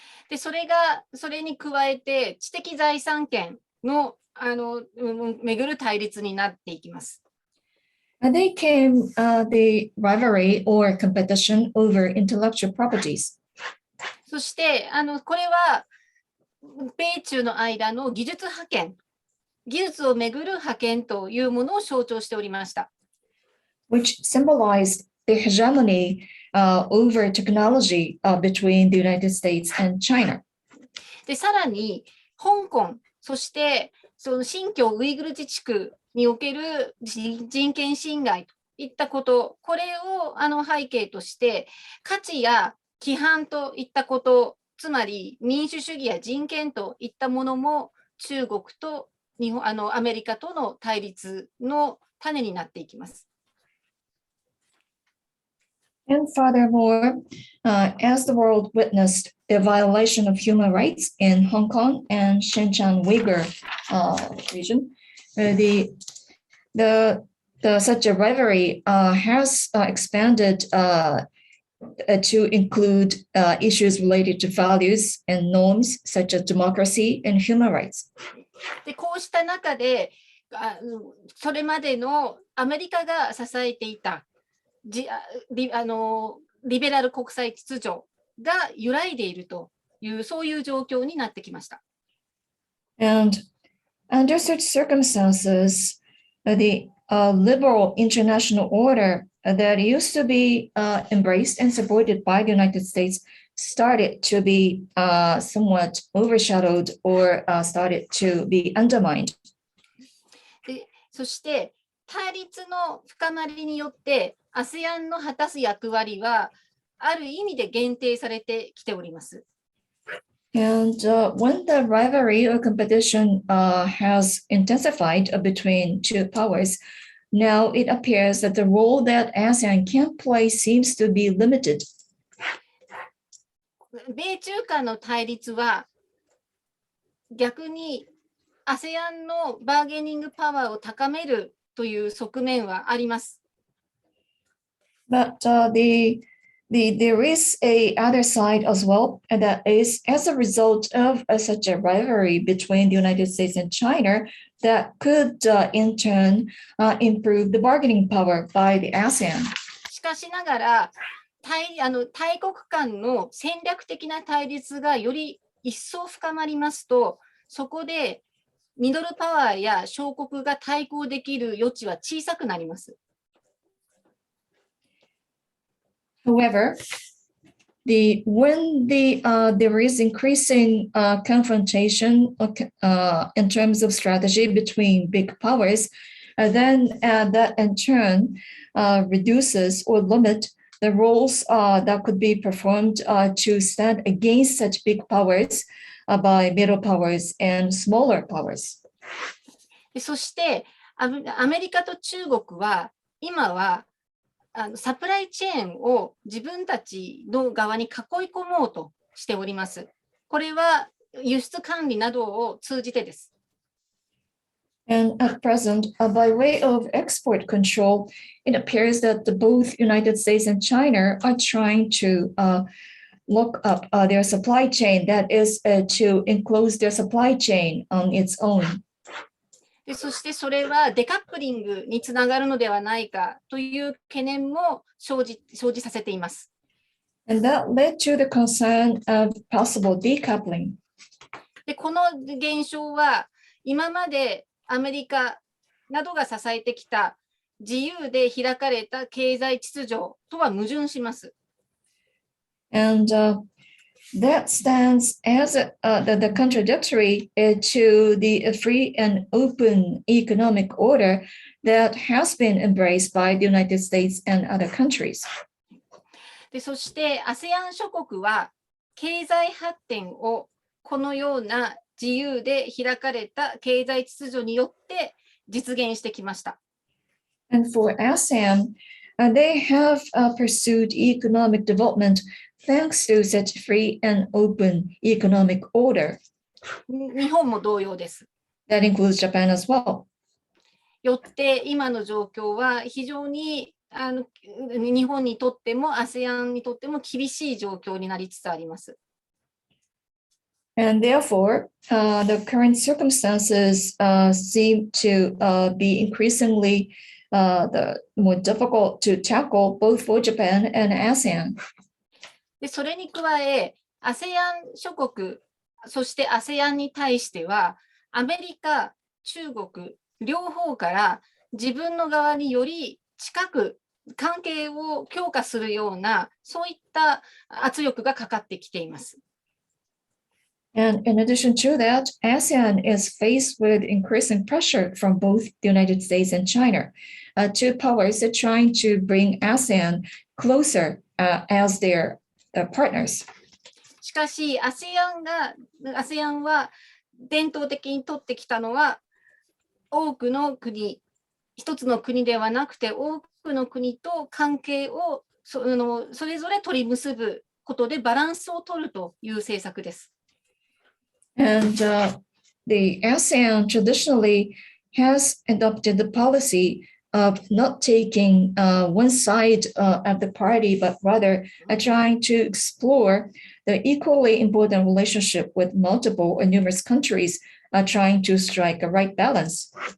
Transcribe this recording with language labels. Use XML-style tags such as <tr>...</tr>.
<ja>でそれに加えて知的財産権のめぐる対立になっていきます。</ja> <en>And they came the rivalry or competition over intellectual properties.</en> <ja>そしてこれは米中の間の技術覇権技術をめぐる覇権というものを象徴しておりました。</ja> <en>which symbolized the hegemony over technology between the United States and China.</en> <ja>で、さらに、香港、そしてその新疆ウイグル自治区における人権侵害といったこと、これを背景として、価値や規範といったこと、つまり民主主義や人権といったものも中国とアメリカとの対立の種になっていきます。</ja> <en>And furthermore, as the world witnessed the violation of human rights in Hong Kong and Xinjiang Uyghur region, such a rivalry has expanded to include issues related to values and norms such as democracy and human rights.</en> <ja>で、こうした中で、それまでのアメリカが支えていたリベラル国際秩序が揺らいでいるという、そういう状況になってきました。</ja> <en>And under such circumstances, the liberal international order that used to be embraced and supported by the United States started to be somewhat overshadowed or started to be undermined.</en> <ja>で、そして対立の深まりによって ASEAN の果たす役割はある意味で限定されてきております。</ja> <en>And when the rivalry or competition has intensified between two powers, now it appears that the role that ASEAN can play seems to be limited.</en> <ja>米中間の対立は逆に ASEAN のバーゲニングパワーを高めるという側面はあります。</ja> <en>But there is a other side as well, and that is as a result of such a rivalry between the United States and China that could in turn improve the bargaining power by the ASEAN.</en> <ja>しかしながら大国間の戦略的な対立がより一層深まりますと、そこでミドルパワーや小国が対抗できる余地は小さくなります。</ja> <en>However, when there is increasing confrontation in terms of strategy between big powers, then that in turn reduces or limit the roles that could be performed to stand against such big powers by middle powers and smaller powers.</en> <ja>そしてアメリカと中国は今はサプライチェーンを自分たちの側に囲い込もうとしております。これは輸出管理などを通じてです。</ja> <en>And at present, by way of export control, it appears that both United States and China are trying to lock up their supply chain, that is to enclose their supply chain on its own.</en> <ja>でそしてそれはデカップリングにつながるのではないかという懸念も生じさせています。</ja> <en>And that led to the concern of possible decoupling.</en> <ja>でこの現象は今までアメリカなどが支えてきた自由で開かれた経済秩序とは矛盾します。</ja> <en>And that stands as the contradictory to the free and open economic order that has been embraced by the United States and other countries.</en> <ja>でそして ASEAN 諸国は経済発展をこのような自由で開かれた経済秩序によって実現してきました。</ja> <en>And for ASEAN, they have pursued economic development thanks to such free and open economic order.</en> <ja>日本も同様です。</ja> <en>That includes Japan as well.</en> <ja>よって今の状況は非常に日本にとっても ASEAN にとっても厳しい状況になりつつあります。</ja> <en>And therefore, the current circumstances seem to be increasingly more difficult to tackle both for Japan and ASEAN.</en> <ja>でそれに加え、ASEAN 諸国、そして ASEAN に対しては、アメリカ、中国両方から自分の側により近く関係を強化するような、そういった圧力がかかってきています。</ja> <en>And in addition to that, ASEAN is faced with increasing pressure from both the United States and China. Two powers are trying to bring ASEAN closer as their partners.</en> <ja>しかし、ASEAN は伝統的に取ってきたのは、多くの国、一つの国ではなくて、多くの国と関係をそれぞれ取り結ぶことでバランスを取るという政策です。</ja> <en>And the ASEAN traditionally has adopted the policy of not taking one side of the party, but rather trying to explore the equally important relationship with multiple or numerous countries, trying to strike a right balance.</en>